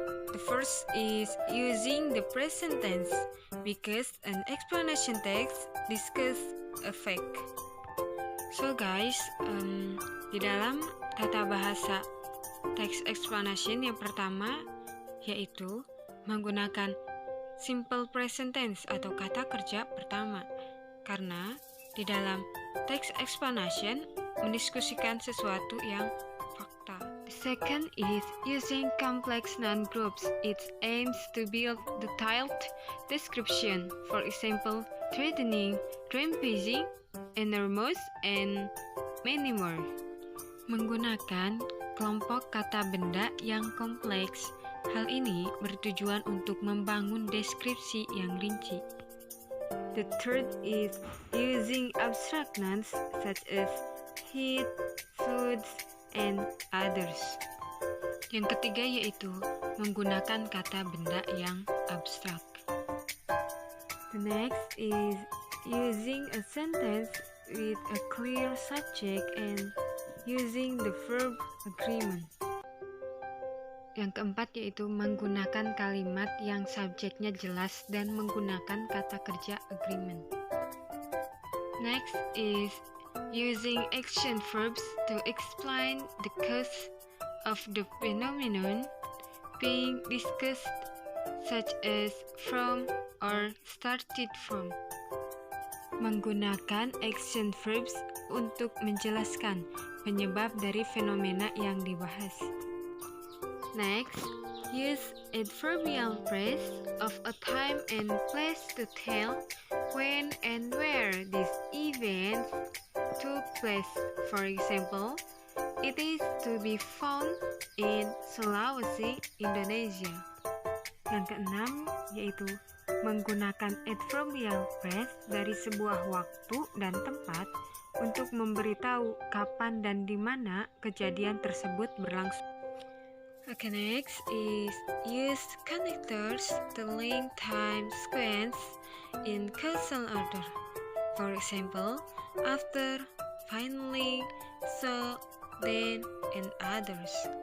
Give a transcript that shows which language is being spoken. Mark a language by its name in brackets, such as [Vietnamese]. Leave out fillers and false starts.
[English] The first is using the present tense because an explanation text discuss a fact. So guys, [Indonesian] di dalam tata bahasa text explanation yang pertama yaitu menggunakan simple present tense atau kata kerja pertama, karena di dalam text explanation mendiskusikan sesuatu yang fakta. [English] The second is using complex noun groups. It aims to build detailed description, for example, threatening, rampaging, enormous, and many more. [Indonesian] Menggunakan kelompok kata benda yang kompleks. Hal ini bertujuan untuk membangun deskripsi yang rinci. [English] The third is using abstract nouns such as heat, foods, and others. [Indonesian] Yang ketiga yaitu menggunakan kata benda yang abstrak. [English] The next is using a sentence with a clear subject and using the verb agreement. [Indonesian] Yang keempat yaitu menggunakan kalimat yang subjeknya jelas dan menggunakan kata kerja agreement. [English] Next is using action verbs to explain the cause of the phenomenon being discussed, such as from or started from. [Indonesian] Menggunakan action verbs untuk menjelaskan penyebab dari fenomena yang dibahas. [English] Next, use adverbial phrase of a time and place to tell when and where these events took place. For example, it is to be found in Sulawesi, Indonesia. [Indonesian] Yang keenam yaitu menggunakan adverbial phrase dari sebuah waktu dan tempat untuk memberitahu kapan dan di mana kejadian tersebut berlangsung. [English] Okay, next is use connectors to link time sequence in causal order. For example, after, finally, so, then, and others.